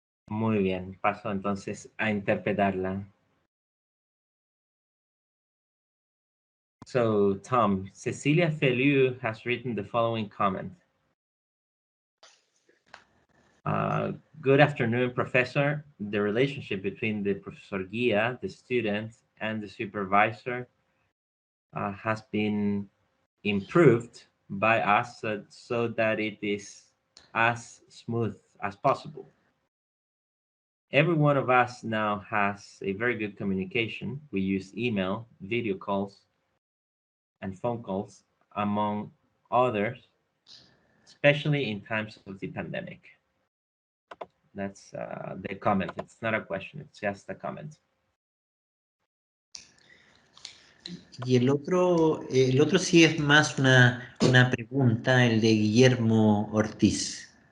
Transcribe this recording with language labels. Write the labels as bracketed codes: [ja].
[es] Muy bien, paso entonces a interpretarla. [en] So, Tom, Cecilia Feliu has written the following comment. Good afternoon, Professor. The relationship between the Professor Guia, the student, and the supervisor has been improved by us so that it is as smooth as possible. Every one of us now has a very good communication. We use email, video calls, and phone calls, among others, especially in times of the pandemic. That's the comment. It's not a question, it's just a comment. [es] Y el otro sí es más una pregunta, el de Guillermo Ortiz.